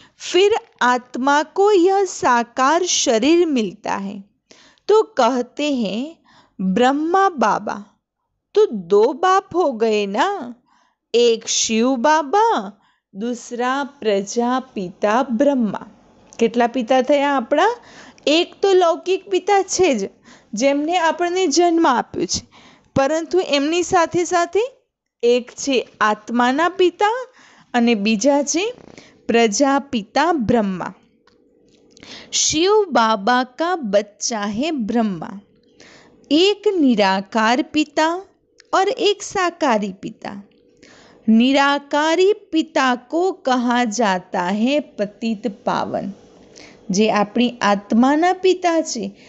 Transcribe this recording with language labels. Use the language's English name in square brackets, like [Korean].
[Hindi] फिर आत्मा को यह साकार शरीर मिलता है, तो कहते हैं ब्रह्मा बाबा। तो दो बाप हो गए ना, एक शिव बाबा, दूसरा प्रजापिता ब्रह्मा। [Gujarati] કેટલા પિતા થયા આપણા? એક તો લૌકિક પિતા છે જ, જેમને આપણને જન્મ આપ્યો છે, પરંતુ એમની સાથે સાથે એક છે આત્માના પિતા અને બીજા છે प्रजापिता ब्रह्मा। [Hindi] शिव बाबा का बच्चा है ब्रह्मा। एक निराकार पिता और एक साकारी पिता। निराकारी पिता को कहा जाता है पतित पावन, [Gujarati] जे अपनी आत्माना पिता छे।